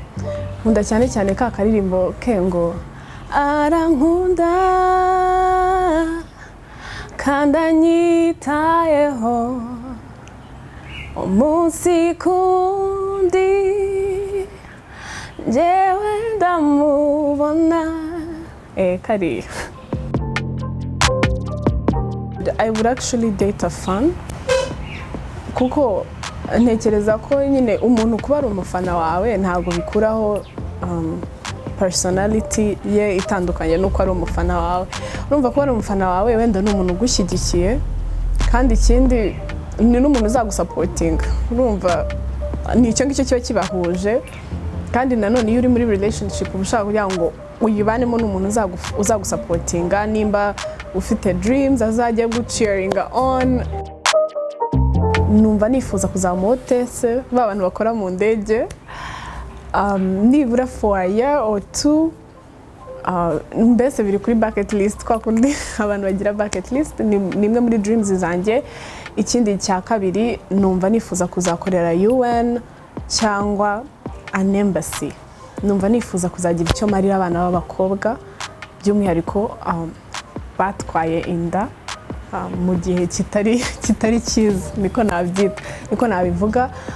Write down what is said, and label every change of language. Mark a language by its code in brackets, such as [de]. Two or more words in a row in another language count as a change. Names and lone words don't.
[rw] Nkunda cyane ka karirimbo ke ngo arankunda kandi anyitayeho umunsi kundi njyewe ndamubona kariya. [en] I would actually date a fan [rw] kuko ntekereza ko nyine umuntu kuba ari umufana wawe ntabwo bikuraho personality ye itandukanye nuko ari umufana wawe. Urumva ko ari umufana wawe wenda ni umuntu ugushyigikiye kandi ikindi ni n'umuntu uzagusapotinga. Urumva ni icyo ngicyo kiba kibahuje kandi nanone iyo uri muri relationship uba ushaka kugira ngo uyibanemo n'umuntu uzagusapotinga nimba ufite dreams azajya gucheeringa on. Numva nifuza kuzaba hotesse b'abantu bakora mu ndege nibura [en] for a year or two. [rw] Mbese biri kuri [en] bucket list [rw] kwa kundi abantu bagira [en] bucket list [rw] ni imwe muri dreams zanjye. Ikindi cya kabiri numva nifuza kuzakorera UN cyangwa [en] an embassy. [rw] Numva nifuza kuzagira icyo marira abana b'abakobwa by'umwihariko batwaye inda mu gihe kitari cyiza, niko nabyita, niko nabivuga.